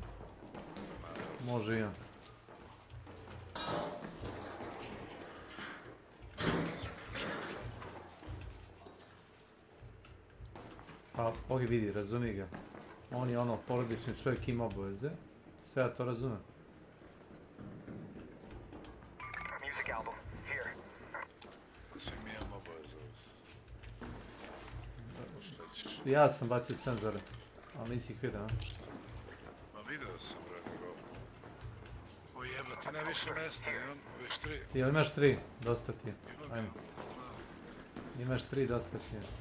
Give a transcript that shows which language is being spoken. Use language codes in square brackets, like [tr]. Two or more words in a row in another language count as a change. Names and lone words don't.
[sr] Može i on. Pa, ovi vidi, razumi ga. On je ono, porodični čovjek, ima obaveze. Sve ja to razumem. [en] Music album, here. [sr] Svi mi imamo obaveze. Ja sam bacio senzore, ali nisi ih vidio, a? Ma video sam, bre, nego... O jebate, ne više mesta, imam već 3. Ti imaš 3, dosta ti je. Ajmo. Imaš 3, dosta ti je.